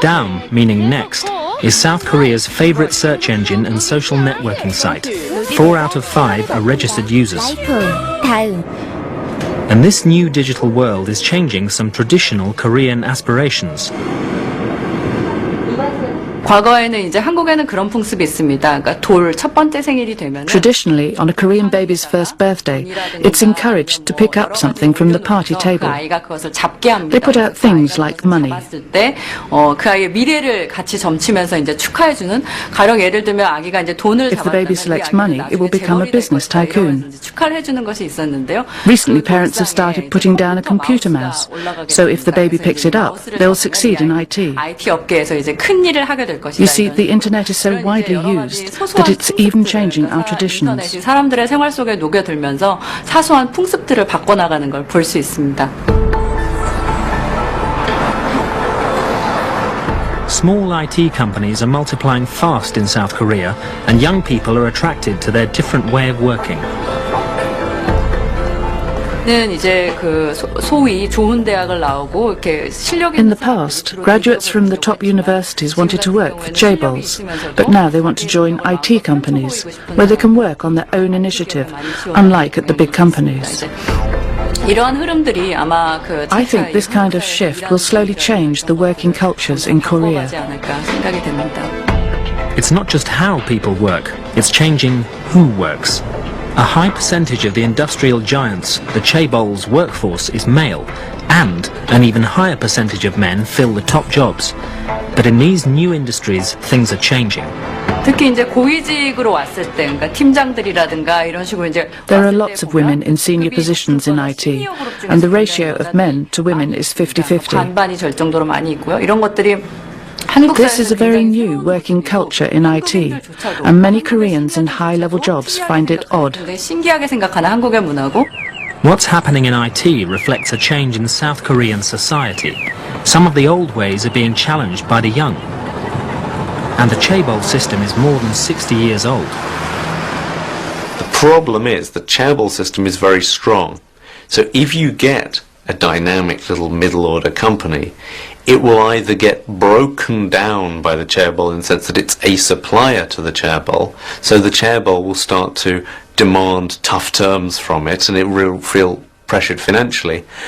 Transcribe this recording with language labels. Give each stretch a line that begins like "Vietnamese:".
English: Daum, meaning next, is South Korea's favorite search engine and social networking site. 4 out of 5 are registered users. And this new digital world is changing some traditional Korean aspirations.
Korean: 과거에는 이제 한국에는 그런 풍습이 있습니다. 그러니까 돌 첫 번째 생일이 되면
English: Traditionally, on a Korean baby's first birthday, it's encouraged to pick up something from the party table.
Korean: 아이가 그것을 잡게 합니다.
English: They put out things like money.
Korean: 때 그 아이의 미래를 같이 점치면서 이제 축하해주는 가령 예를 들면 아기가 이제 돈을
English: If the baby selects money, it will become a business tycoon.
Korean: 축하를 해주는 것이 있었는데요.
English: Recently, parents have started putting down a computer mouse, so if the baby picks it up, they'll succeed in IT.
Korean: IT 업계에서 이제 큰 일을 하게 될 것이다.
English: You see, the internet is so widely used that it's even changing our traditions.
Korean: 사람들의 생활 속에 녹여들면서 사소한 풍습들을 바꿔나가는 걸 볼 수 있습니다.
English: Small IT companies are multiplying fast in South Korea, and young people are attracted to their different way of working.
Korean: 이제 그 소위 좋은 대학을 나오고 이렇게 실력
English: In the past, graduates from the top universities wanted to work for chaebols, but now they want to join IT companies, where they can work on their own initiative, unlike at the big companies.
Korean: 이러한 흐름들이 아마 그
English: I think this kind of shift will slowly change the working cultures in Korea.
Korean: 생각이 됩니다.
English: It's not just how people work, it's changing who works. A high percentage of the industrial giants, the chaebol's workforce, is male, and an even higher percentage of men fill the top jobs. But in these new industries, things are changing.
Korean: 특히 이제 고위직으로 왔을 때, 그러니까 팀장들이라든가 이런 식으로 이제
English: There are lots of women in senior positions in IT, and the ratio of men to women is 50-50.
Korean: 반반이 될 정도로 많이 있고요. 이런 것들이
English: This is a very new working culture in IT, and many Koreans in high-level jobs find it odd.
Korean: 신기하게 생각하는 한국의 문화고.
English: What's happening in IT reflects a change in South Korean society. Some of the old ways are being challenged by the young. And the chaebol system is more than 60 years old. problem is the chaebol system is very strong. So if you get a dynamic little middle-order company, it will either get broken down by the chaebol in the sense that it's a supplier to the chaebol, so the chaebol will start to demand tough terms from it and it will feel pressured financially.